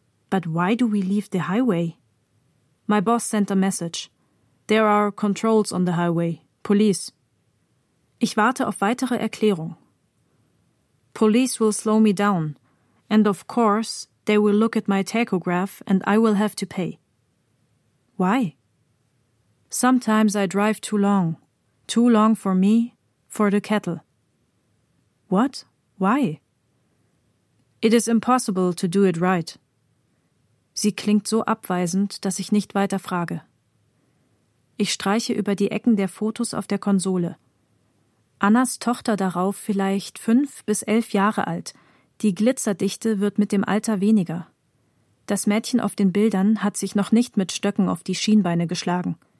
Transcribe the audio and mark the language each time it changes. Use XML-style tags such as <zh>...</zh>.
<en>But why do we leave the highway? My boss sent a message. There are controls on the highway. Police.</en> <de>Ich warte auf weitere Erklärung.</de> <en>Police will slow me down. And of course, they will look at my tachograph and I will have to pay. Why? Sometimes I drive too long. Too long for me, for the cattle. What? Why? It is impossible to do it right.</en> <de>Sie klingt so abweisend, dass ich nicht weiter frage. Ich streiche über die Ecken der Fotos auf der Konsole. Annas Tochter darauf vielleicht 5 bis 11 Jahre alt. Die Glitzerdichte wird mit dem Alter weniger. Das Mädchen auf den Bildern hat sich noch nicht mit Stöcken auf die Schienbeine geschlagen.</de>